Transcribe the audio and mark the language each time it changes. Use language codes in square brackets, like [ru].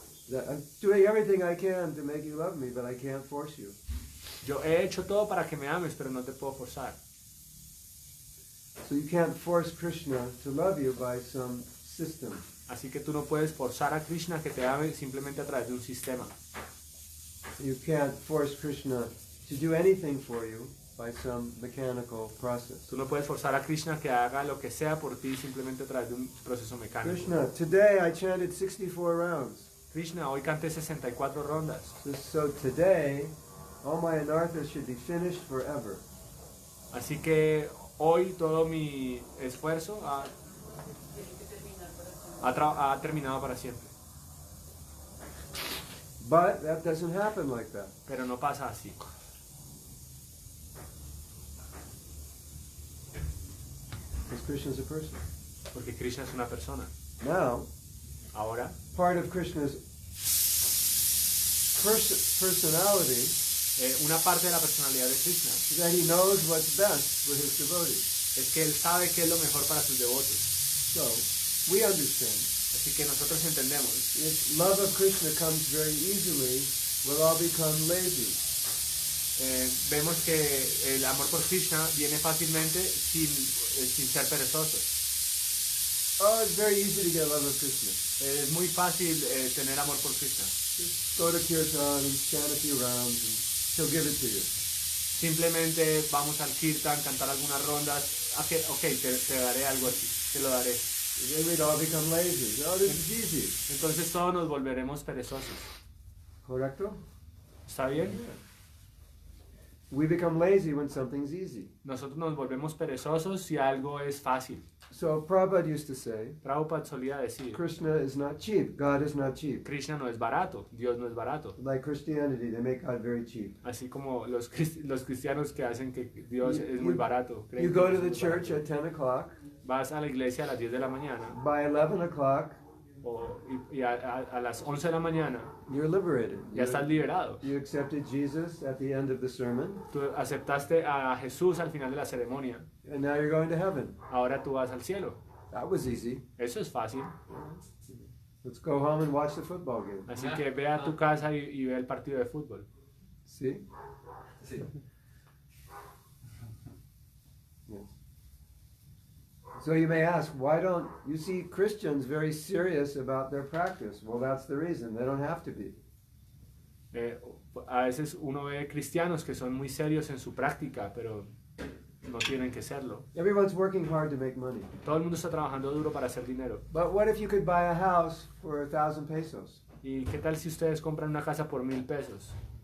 [en] I'm doing everything I can to make you love me, but I can't force you. [es] Yo he hecho todo para que me ames, pero no te puedo forzar. [en] So you can't force Krishna to love you by some system. [es] Así que tú no puedes forzar a Krishna que te ame simplemente a través de un sistema. [en] You can't force Krishna to do anything for you by some mechanical process. [es] Tú no puedes forzar a Krishna que haga lo que sea por ti simplemente a través de un proceso mecánico. [en] Krishna, today I chanted 64 rounds. [es] Krishna, hoy canté 64 rondas. [en] So today, all my anarthas should be finished forever. [es] Así que hoy todo mi esfuerzo ha terminado para siempre. [en] But that doesn't happen like that. [es] Pero no pasa así. [en] Because Krishna is a person. [es] Porque Krishna es una persona. [en] Now, [es] Ahora, [en] part of Krishna's personality [es] una parte de la personalidad de Krishna [en] is that he knows what's best for his devotees. [es] es que él sabe qué es lo mejor para sus devotos. [en] So, we understand [es] Así que nosotros entendemos [en] if love of Krishna comes very easily, we'll all become lazy. [es] vemos que el amor por Krishna viene fácilmente sin ser perezosos. [en] Oh, it's very easy to get love of Krishna. [es] Es muy fácil tener amor por Krishna. [en] Just go to kirtan and chant a few rounds and he'll give it to you. [es] Simplemente vamos al kirtan, cantar algunas rondas. Te daré algo así, te lo daré. [en] Then we'd all become lazy. Oh, this is easy. [es] Entonces todos nos volveremos perezosos. Correcto? ¿Está bien? [en] We become lazy when something's easy. [es] Nosotros nos volvemos perezosos si algo es fácil. [en] So Prabhupada used to say, [es] Prabhupada solía decir, [en] Krishna is not cheap, God is not cheap. [es] Krishna no es barato, Dios no es barato. [en] Like Christianity, they make God very cheap. [es] Así como los cristianos que hacen que Dios es muy barato. [en] You go to the church at 10 o'clock. [es] Vas a la iglesia a las 10 de la mañana. [en] By 11 o'clock, [es] y a las 11 de la mañana [en] you're liberated. [es] ya estás liberado. [en] You accepted Jesus at the end of the sermon. [es] Tú aceptaste a Jesús al final de la ceremonia. [en] And now you're going to heaven. [es] Ahora tú vas al cielo. [en] That was easy. [es] Eso es fácil. [en] Let's go home and watch the football game. [es] Así que ve a tu casa y ve el partido de fútbol. [en] See? [es] Sí. [en] Yes. So you may ask, why don't you see Christians very serious about their practice? Well, that's the reason. They don't have to be. [es] A veces uno ve cristianos que son muy serios en su práctica, pero no tienen que serlo. [en] Everyone's working hard to make money. [es] Todo el mundo está trabajando duro para hacer dinero. [en] But what if you could buy a house for 1,000 pesos? [es] ¿Y qué tal si ustedes compran una casa por 1,000 pesos?